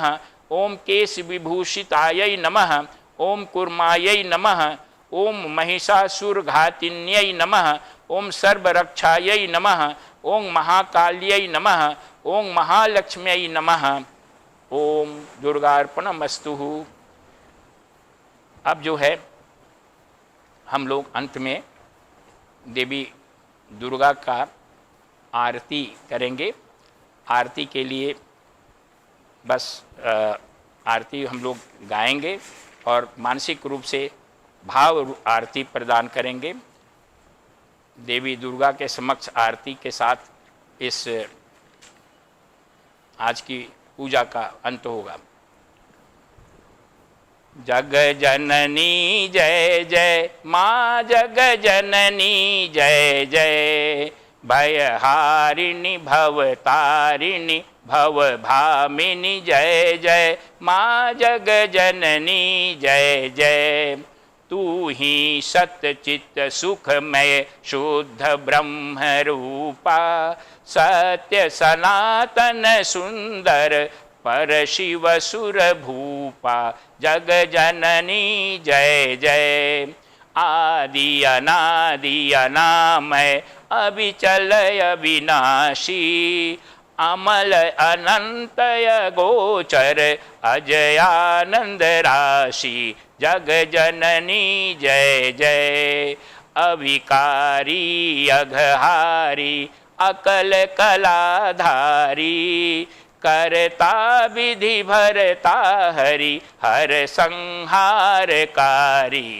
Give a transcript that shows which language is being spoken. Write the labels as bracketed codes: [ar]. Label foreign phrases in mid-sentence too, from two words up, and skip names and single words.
[sa] ओम केश विभूषितायै नमः। ओम कुर्मायै नमः। ओम महिषासुरघातिन्यै नमः। ओम सर्वरक्षायै नमः। ओम महाकाल्यै नमः। ओम महालक्ष्म्यै नमः। ओम दुर्गार्पणमस्तु। [hi] अब जो है हम लोग अंत में देवी दुर्गा का आरती करेंगे। आरती के लिए बस आरती हम लोग गाएंगे और मानसिक रूप से भाव आरती प्रदान करेंगे। देवी दुर्गा के समक्ष आरती के साथ इस आज की पूजा का अंत होगा। जग जननी जय जय माँ, जग जननी जय जय। भयहारिणी भवतारिणी भवभामिनी जय जय माँ, जग जननी जय जय। तू ही सतचित सुखमय शुद्ध ब्रह्म रूपा, सत्य सनातन सुंदर पर शिव सुर भूपा। जग जननी जय जय। आदि अनादि अनामय अविचल अविनाशी, अमल अनंतय गोचर अजयानंद राशि। जग जननी जय जय। अविकारी अघहारी अकल कलाधारी, करता विधि भरता हरि हर संहारकारी।